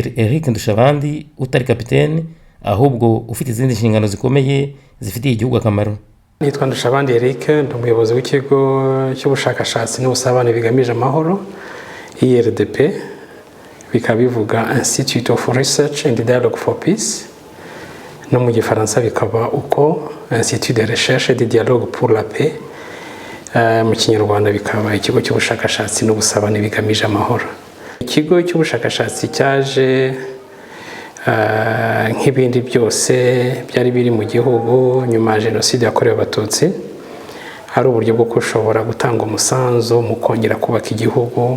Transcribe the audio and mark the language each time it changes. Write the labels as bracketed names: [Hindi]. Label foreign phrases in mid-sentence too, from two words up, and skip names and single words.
[Kinyarwanda] Ndushabandi, utari kapiteni ahubwo ufite izindi nshingano zikomeye zifitiye igihugu akamaro. Nitwa Ndushabandi Eric, ndi umuyobozi w'ikigo cy'Ubushakashatsi n'ubusabane bigamije Amahoro, IRDP, bikaba bivuga Institute of Research and Dialogue for Peace, no mu Gifaransa bikaba uko Institut de Recherche et de Dialogue pour la Paix, mu Kinyarwanda bikaba ikigo cy'ubushakashatsi n'ubusabane bigamije amahoro. Ikigo cy'ubushakashatsi cyaje nk'ibindi byose byari biri mu gihugu nyuma ya Jenoside yakorewe Abatutsi, hari uburyo bwo gushobora gutanga umusanzu mu kongera kubaka igihugu.